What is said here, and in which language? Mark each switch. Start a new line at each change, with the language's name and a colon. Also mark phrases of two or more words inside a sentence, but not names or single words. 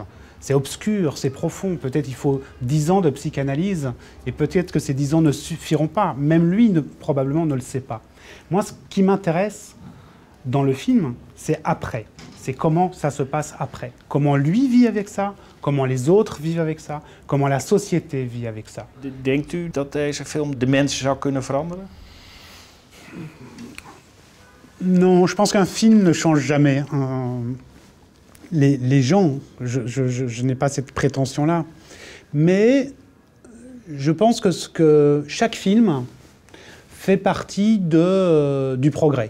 French: C'est obscur, c'est profond. Peut-être il faut 10 ans de psychanalyse et peut-être que ces 10 ans ne suffiront pas. Même lui, probablement, ne le sait pas. Moi, ce qui m'intéresse dans le film, c'est après. C'est comment ça se passe après. Comment lui vit avec ça, comment les autres vivent avec ça, comment la société vit avec ça.
Dutch: Denkt u dat deze film de mensen zou kunnen veranderen?
French: Non, je pense qu'un film ne change jamais. Les gens, je n'ai pas cette prétention-là. Mais je pense que chaque film fait partie du progrès.